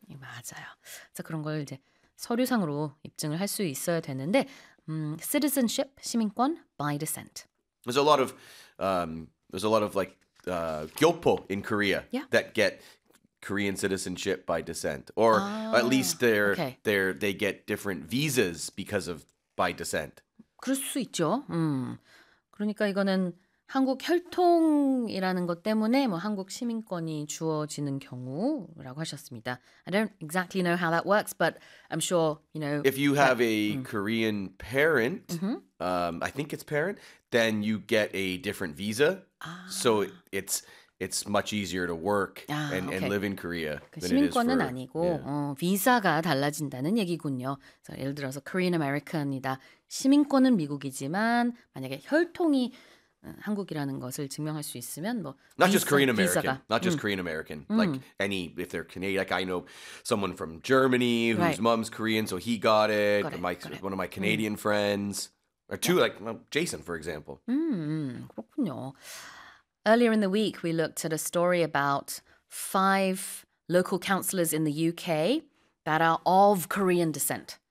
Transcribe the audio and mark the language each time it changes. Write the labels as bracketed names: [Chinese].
[Korean] 맞아요. 그래서 그런 걸 이제 서류상으로 입증을 할 수 있어야 되는데 citizenship, 시민권, by descent. [English] There's a lot of gyopo in Korea that get Korean citizenship by descent, or at least they get different visas because of by descent. [Korean] 그럴 수 있죠. 그러니까 이거는 한국 혈통이라는 것 때문에 뭐 한국 시민권이 주어지는 경우라고 하셨습니다. [English] I don't exactly know how that works, but I'm sure you know. If you have a Korean parent, I think it's parent, then you get a different visa. So it's much easier to work and live in Korea than it is for. [Korean] 시민권은 아니고 비자가 달라진다는 얘기군요. 그래서 예를 들어서 Korean American이다. 시민권은 미국이지만 만약에 혈통이 한국이라는 것을 증명할 수 있으면 뭐 [English] not just Korean American, not just Korean American, like any if they're Canadian. Like I know someone from Germany whose mom's Korean, so he got it. One of my Canadian friends. Or two, like Jason, for example. Earlier in the week, we looked at a story about 5 local councillors in the UK that are of Korean descent.